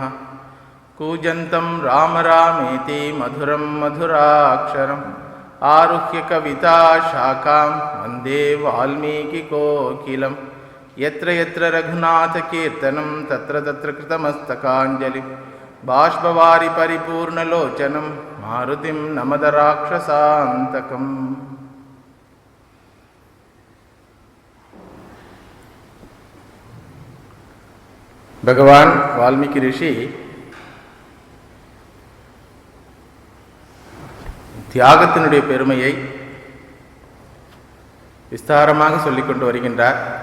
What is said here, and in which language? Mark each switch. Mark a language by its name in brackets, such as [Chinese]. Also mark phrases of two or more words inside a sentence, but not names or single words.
[Sanskrit] कूजन्तं राम रामेति मधुरं मधुराक्षरम् आरुह्य कविताशाखां वन्दे वाल्मीकिकोकिलं. यत्र यत्र रघुनाथकीर्तनं तत्र तत्र कृतमस्तकाञ्जलिं बाष्पवारि परिपूर्णलोचनं मारुतिं नमद राक्षसान्तकम्. [Tamil] பகவான் வால்மீகி ரிஷி தியாகத்தினுடைய பெருமையை விஸ்தாரமாக சொல்லிக்கொண்டு வருகின்றார்.